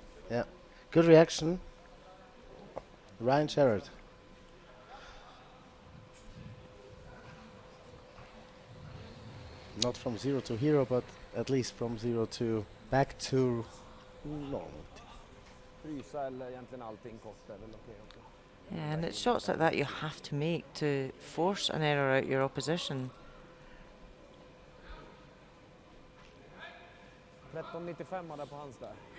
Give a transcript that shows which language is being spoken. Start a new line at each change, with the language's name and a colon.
English: Yeah. Good reaction. Ryan Sherrod. Not from 0 to hero, but at least from 0 to back to normal.
Swedish: Frysa eller egentligen allting kort är väl okej också.
English: Yeah, and it's shots like that you have to make to force an error out your opposition.
Swedish: 13,95 där på hans där.